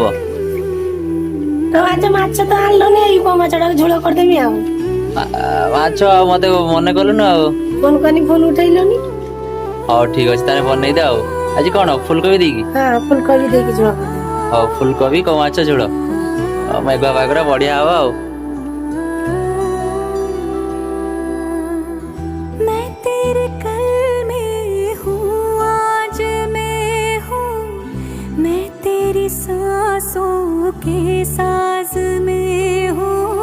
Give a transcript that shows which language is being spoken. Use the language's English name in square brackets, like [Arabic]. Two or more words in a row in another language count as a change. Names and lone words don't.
[Odia] ତ ଆଜି ମାଛ ତ ଆଣିଲନି, ଏଇ ମାଛଟା ଝୋଳ କରିଦେବି ଆଉ। ମାଛ ଆଉ ମତେ ମନେ କଲୁନୁ ଆଉ। ଫୋନ କନି, ଫୋନ ଉଠେଇଲନି। ହଉ ଠିକ ଅଛି, ତାହେଲେ ବନେଇଦେ ଆଉ। ଆଜି କଣ ଫୁଲକୋବି ଦେଇକି? ହଁ, ଫୁଲକୋବି ଦେଇକି ଝୋଳ କରିଦେବି। ହଉ ଫୁଲକୋବି କୋଉ ମାଛ ଝୋଳ। ଆଉ ମେଘୁଆ ପାଗରେ ବଢିଆ ହବ ଆଉ। [Hindi] मैं तेरे कल में हूँ, आज मैं हूँ, मैं तेरी सांसों के साज में हूँ।